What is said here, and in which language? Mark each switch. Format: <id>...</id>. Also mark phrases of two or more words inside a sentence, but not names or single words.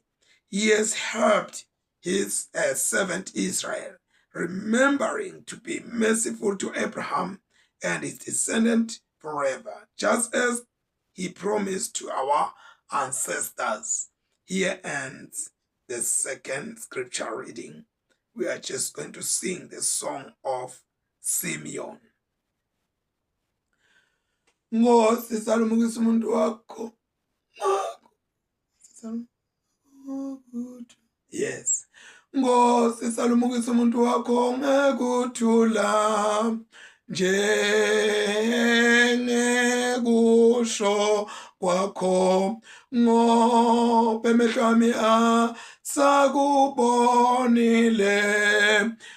<en>He has helped his servant Israel, remembering to be merciful to Abraham and his descendant forever, just as he promised to our ancestors." Here ends the second scripture reading. We are just going to sing the song of Simeon.</en> <ss>Ngosi salumukisa umuntu wakho.</ss> <en>Yes.</en> <ss>Ngosi salumukisa umuntu wakho ngekuthula njengekusho kwakho ngoba emehlo ami asakubonile</ss>